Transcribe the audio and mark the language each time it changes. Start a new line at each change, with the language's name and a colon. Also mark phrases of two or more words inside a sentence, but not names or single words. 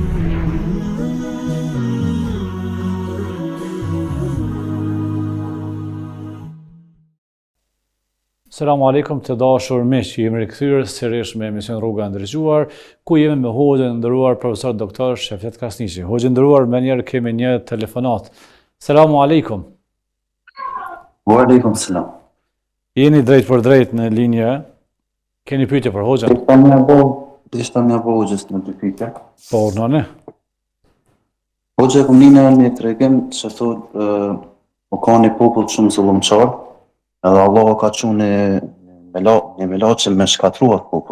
Arabic: السلام عليكم
Albanian: të dashur miq, jemi rikthyer sërish me emision Rruga e Ndriçuar, ku jemi me hoqën e nderuar profesor doktor Shefqet Krasniqi. Hoqë e nderuar, më njëherë kemi një telefonat.
Arabic: السلام عليكم. وعليكم السلام.
Albanian: Jeni drejt për drejt në linje. Keni pyetje për hoxhën? Ishta mja bo hoxhës në dy pyetje. Po, nëne. Hoxhë e kom një një tregim që thot o ka një popull shumë zullumçar, edhe Allah ka qunë një melaçe me shkatrua të popull.